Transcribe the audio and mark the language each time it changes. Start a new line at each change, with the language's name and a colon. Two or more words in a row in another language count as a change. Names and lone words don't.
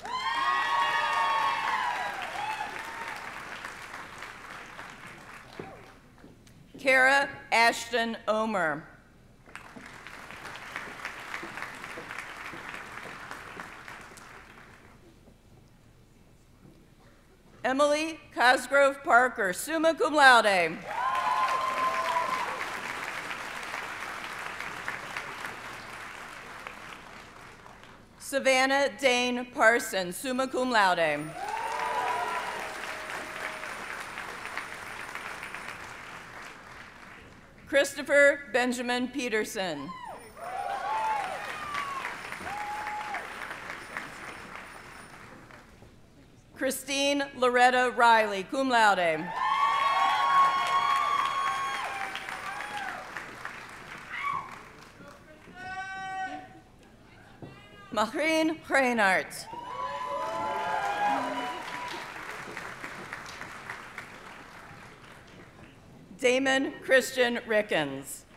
English: Kara Ashton Omer. Emily Cosgrove Parker,
Latin: summa cum laude.
English: Savannah Dane Parson,
Latin: summa cum laude.
English: Christopher Benjamin Peterson. Christine Loretta Riley,
Latin: cum laude.
English: Maureen Reinhardt. Damon Christian Rickens.